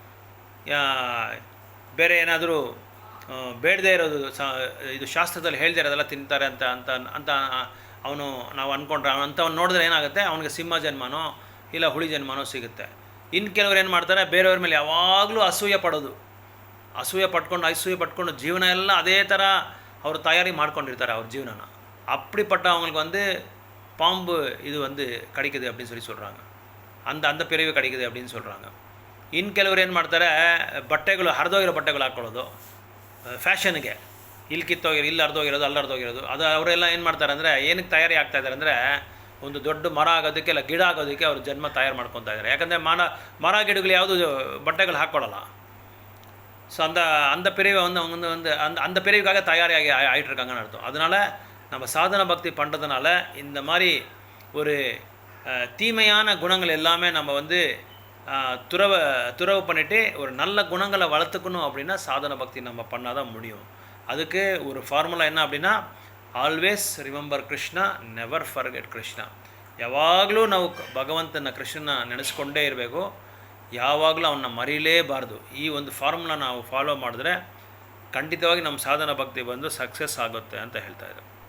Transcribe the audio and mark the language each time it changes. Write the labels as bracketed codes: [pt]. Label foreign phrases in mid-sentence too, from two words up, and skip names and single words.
[kn] ಬೇರೆ ಏನಾದರೂ ಬೇಡದೇ ಇರೋದು ಇದು ಶಾಸ್ತ್ರದಲ್ಲಿ ಹೇಳ್ದೇ ಇರೋದೆಲ್ಲ ತಿಂತಾರೆ ಅಂತ ಅಂತ ಅಂತ ಅವನು ನಾವು ಅಂದ್ಕೊಂಡ್ರೆ ಅಂಥವ್ನು ನೋಡಿದ್ರೆ ಏನಾಗುತ್ತೆ, ಅವನಿಗೆ ಸಿಂಹ ಜನ್ಮನೋ ಇಲ್ಲ ಹುಳಿ ಜನ್ಮನೋ ಸಿಗುತ್ತೆ. ಇನ್ನು ಕೆಲವ್ರು ಏನು ಮಾಡ್ತಾರೆ, ಬೇರೆಯವ್ರ ಮೇಲೆ ಯಾವಾಗಲೂ ಅಸೂಯೆ ಪಟ್ಕೊಂಡು ಜೀವನ ಎಲ್ಲ ಅದೇ ಥರ ಅವರು ತಯಾರಿ ಮಾಡ್ಕೊಂಡಿರ್ತಾರೆ ಅವ್ರ ಜೀವನನ. [ta] அப்படிப்பட்ட அவங்களுக்கு வந்து பாம்பு இது வந்து கடிக்குது அப்படின்னு சொல்கிறாங்க. அந்த பிறவி கடிக்குது அப்படின்னு சொல்கிறாங்க. [kn] ಇನ್ನು ಕೆಲವ್ರು ಏನು ಮಾಡ್ತಾರೆ, ಬಟ್ಟೆಗಳು ಹರಿದೋಗಿರೋ ಬಟ್ಟೆಗಳು ಹಾಕ್ಕೊಳ್ಳೋದು ಫ್ಯಾಷನ್ಗೆ, ಇಲ್ಲಿ ಕಿತ್ತೋಗಿರೋ, ಇಲ್ಲಿ ಹರಿದೋಗಿರೋದು, ಅಲ್ಲಿ ಹರಿದೋಗಿರೋದು. ಅದು ಅವರೆಲ್ಲ ಏನು ಮಾಡ್ತಾರೆ ಅಂದರೆ, ಏನಕ್ಕೆ ತಯಾರಿ ಆಗ್ತಾಯಿದ್ದಾರೆ ಅಂದರೆ, ಒಂದು ದೊಡ್ಡ ಮರ ಆಗೋದಕ್ಕೆ ಇಲ್ಲ ಗಿಡ ಆಗೋದಕ್ಕೆ ಅವ್ರು ಜನ್ಮ ತಯಾರು ಮಾಡ್ಕೊತಾ ಇದ್ದಾರೆ. ಯಾಕಂದರೆ ಮರ ಗಿಡಗಳು ಯಾವುದು ಬಟ್ಟೆಗಳು ಹಾಕ್ಕೊಳ್ಳಲ್ಲ. [ta] ஸோ அந்த பிரிவை வந்து அவங்க வந்து அந்த பிரிவுக்காக தயாராகி ஆகிட்டுருக்காங்கன்னு அர்த்தம். அதனால் நம்ம சாதன பக்தி பண்ணுறதுனால இந்த மாதிரி ஒரு தீமையான குணங்கள் எல்லாமே நம்ம வந்து துறவு பண்ணிவிட்டு ஒரு நல்ல குணங்களை வளர்த்துக்கணும் அப்படின்னா சாதன பக்தி நம்ம பண்ணால் தான் முடியும். அதுக்கு ஒரு ஃபார்முலா என்ன அப்படின்னா, [en] Always remember Krishna, never forget Krishna. [kn] ಯಾವಾಗಲೂ ನಾವು ಭಗವಂತನ ಕೃಷ್ಣನ ನೆನೆಸ್ಕೊಂಡೇ ಇರಬೇಕು, ಯಾವಾಗಲೂ ಅವನ್ನ ಮರೀಲೇಬಾರ್ದು. ಈ ಒಂದು ಫಾರ್ಮುಲಾ ನಾವು ಫಾಲೋ ಮಾಡಿದ್ರೆ ಖಂಡಿತವಾಗಿ ನಮ್ಮ ಸಾಧನ ಭಕ್ತಿ ಬಂದು ಸಕ್ಸಸ್ ಆಗುತ್ತೆ ಅಂತ ಹೇಳ್ತಾಯಿದ್ರು.